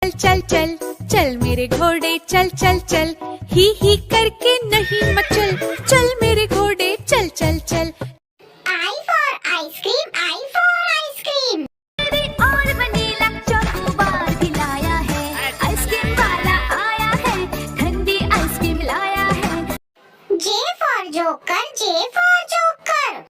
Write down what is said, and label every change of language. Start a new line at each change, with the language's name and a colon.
Hindi: चल चल चल मेरे घोड़े चल चल चल, ही करके नहीं मचल, चल मेरे घोड़े चल चल चल।
English: I for ice cream, I for ice cream.
Hindi: और वनीला चॉकोबार भी लाया है, आइसक्रीम वाला आया है, ठंडी आइसक्रीम लाया है।
English: J for joker, J for joker.